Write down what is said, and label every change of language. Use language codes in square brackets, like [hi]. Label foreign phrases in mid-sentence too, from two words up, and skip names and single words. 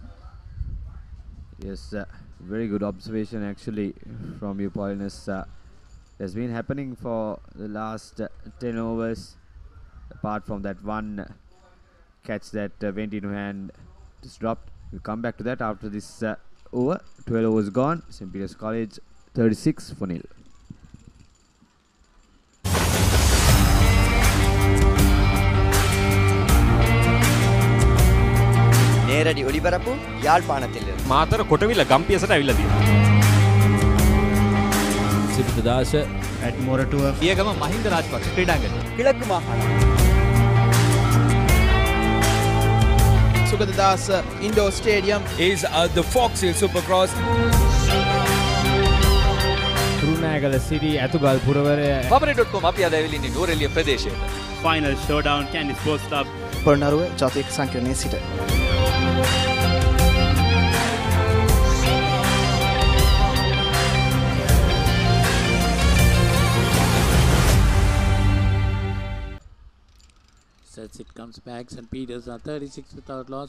[en] Yes, very good observation actually from you, Paulinus. Has been happening for the last 10 overs, apart from that one catch that went into hand, just dropped. We'll come back to that after this over. 12 overs gone. St. Peter's College 36-0. [ta] நேரடி ஒளிபரப்பு யாழ்ப்பாணத்தில் [si] මාතර කොටවිල ගම්පියසට ඇවිල්ලා තියෙනවා. සිපිතදාස [en] at Moratua [si] පියගම මහින්ද රාජපක්ෂ ක්‍රීඩාංගණය. [ta] கிழக்கு மாகாணம் [en] Sugadadasa Indoor Stadium is the Fox Hill Supercross. [si] රුණෑගල City ඇතුගල් පුරවරය papare.com අපි අද ඇවිල්ලා ඉන්නේ නුවරඑළිය ප්‍රදේශයට. [en] final showdown Candy Sports Club [si] පොළොන්නරුව ජාතික සංකීර්ණයේ සිට [en] Sets it comes back. St. Peter's are 36 without loss.